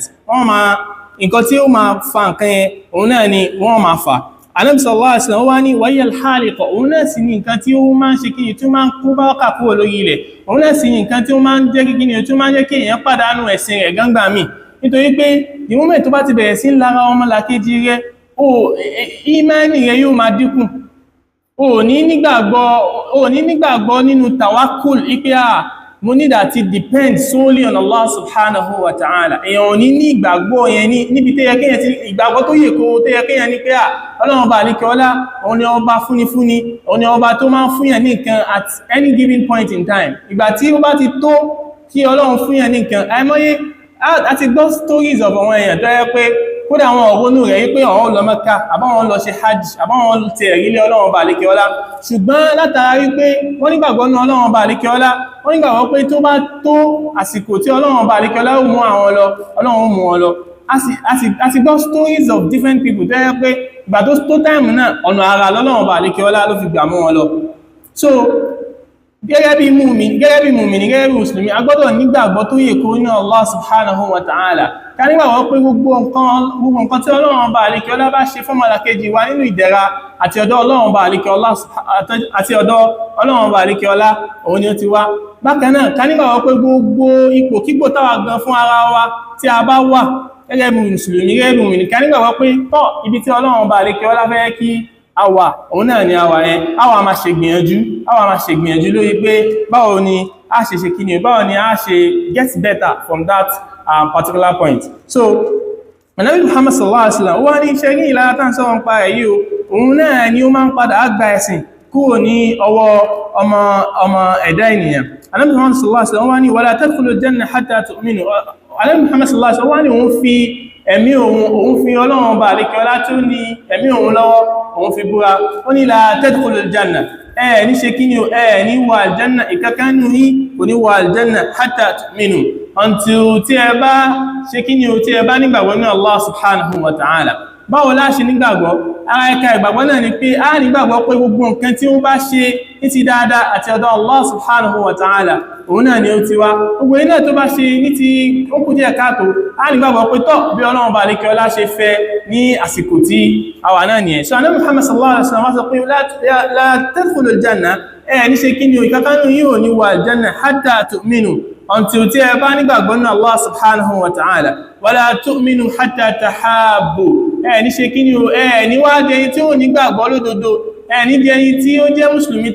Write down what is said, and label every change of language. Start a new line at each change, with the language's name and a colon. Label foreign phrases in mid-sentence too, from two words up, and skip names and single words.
Yoruba: Nǹkan tí ó máa fa nǹkan yẹn òun náà ni wọ́n máa fà. Ànábì
Arabic: صلى الله عليه وسلم
Yoruba: wá ní wáyé al-haliqa, òun náà sì ní nǹkan tí ó máa ń ṣe kíni, tí ó máa ń kó bá ọkà kúrò lórí ilẹ̀, òun náà sì ní nǹkan tí ó máa ń jẹ́ kíni, tí ó máa ń jẹ́ kí èèyàn pàdánù ẹ̀sìn rẹ̀ gángbà mí. Nítorí pé
English: the moment
Yoruba: tó bá ti bẹ̀rẹ̀ sí lára ọmọlàkejì rẹ̀, ìmánì rẹ̀ yóò máa dínkù. O ní nígbàgbọ́ nínú tawakkul ipé mo
English: need to depend solely on Allah
Arabic: سبحانه وتعالى.
Yoruba: Èyàn ò ní ìgbàgbọ́ yẹn níbi tó yẹ kéèyàn ti ìgbàgbọ́ tó yẹ kó tó yẹ kéèyàn ní pé Ọlọ́run bá lékè ọlá, òun ni ọba fúnifúni, òun ni ọba tó máa ń fúnyàn ní nǹkan
English: at any given point in time.
Yoruba: Ìgbà tí ó bá ti tó kí Ọlọ́run fúnyàn ní nǹkan, àìmọye àti gbọ́
English: stories of
Yoruba: àwọn èèyàn tó yẹ pé kódà àwọn ọ̀rọ̀nú rẹ̀ wípé àwọn lọ Mẹ́kà, àbáwọn lọ ṣe hajj, àbáwọn ti ẹ̀rílé Ọlọ́run bá lékè ọlá. Ṣùgbọ́n látara wípé wọ́n nígbàgbọ́ ní Ọlọ́run bá lékè ọlá, wọ́n nígbàgbọ́ pé tó bá tó àsìkò tí Ọlọ́run bá lékè ọlá mú àwọn lọ, Ọlọ́run mú wọn lọ. A ti gbọ́
English: stories of different people
Yoruba: tó yẹ pé ìgbà tó time náà ọ̀nà ara lọ́lọ́run bá lékè ọlá ló fi gbà mú wọn lọ. So gẹ́gẹ́ bí mùmínì, gẹ́gẹ́ bí mùsùlùmí, a gbọ́dọ̀ nígbàgbọ́ tó yẹ kó ní Allah
Arabic: سبحانه وتعالى.
Yoruba: Ká nígbàgbọ́ pé gbogbo nǹkan tí Ọlọ́run bá lékè ọlá bá ṣe fún ọmọlàkejì wa nínú ìdẹ̀ra àti ọ̀dọ̀ Ọlọ́run bá lékè ọlá òun ni ó ti wá. Bákan náà ká nígbàgbọ́ pé gbogbo ipòkípò táwa gan fún ara wa tí a bá wà gẹ́gẹ́ bí mùsùlùmí, gẹ́gẹ́ bí mùmínì, ká nígbàgbọ́ pé ibi tí Ọlọ́run bá lékè ọlá fẹ́ kí àwa òun náà ni àwa yẹn, àwa máa ṣe gbìyànjú lórí pé báwo ni a ṣe ṣe kíni, báwo ni a ṣe
English: get better from that particular point.
Yoruba: So Ànábì Muhammad
Arabic: صلى الله عليه وسلم
Yoruba: wá ní iṣẹ́ ní ìlara tán sọ́rọ̀ ń pa èyí òun náà ni ó máa ń padà àgbà ẹ̀sìn kúrò ní ọwọ́ ọmọ ẹ̀dá ènìyàn. Ànábì Muhammad
Arabic: صلى الله عليه وسلم
Yoruba: wá ní
Arabic: ولا تدخلوا الجنة حتى تؤمنوا.
Yoruba: Ànábì Muhammad
Arabic: صلى الله عليه وسلم
Yoruba: wá ní òun fi ẹ̀mí òun fi Ọlọ́run bá lékè ọlá tó ní ẹ̀mí òun lọ́wọ́, òun fi búra. Ó ní
Arabic: لا تدخلوا الجنة,
Yoruba: ní ṣe kí ni ní wà aljanna, ìkankanú yí kò ní wà
Arabic: الجنة حتى تؤمنوا,
Yoruba: until tí ẹ bá ṣe kí ni tí ẹ bá nígbàgbọ́ ní Allah
Arabic: سبحانه وتعالى.
Yoruba: báwo la ṣe nígbàgbọ́ ara ẹ̀ka ìgbàgbọ́ náà ni pé a nígbàgbọ́ pé gbogbo nǹkan tí ó bá ṣe ní ti dáadáa àti ọ̀dọ̀ Allah
Arabic: سبحانه وتعالى
Yoruba: òun náà ni ó ti wá gbogbo iná tó bá ṣe ní ti ó kù díẹ̀ káàtó a nígbàgbọ́ pé tọ́ bí Ọlọ́run bá lékẹ́ ọlá ṣe fẹ́ ní àsìkò tí a wà náà nìyẹn so Ànábì Muhammad
Arabic: صلى الله عليه وسلم
Yoruba: sọ pé
Arabic: لا تدخلوا الجنة
Yoruba: ní ṣe kí ni ìkákánú yíò ní wà
Arabic: الجنة حتى تؤمنوا
Yoruba: until tí ẹ bá nígbàgbọ́ ní Allah
Arabic: سبحانه وتعالى ولا تؤمنوا حتى تحابوا
Yoruba: ní ṣe kí ni ní wá jẹni tí ó nígbàgbọ́ lódodo ní jẹni tí ó jẹ́ mùsùlùmí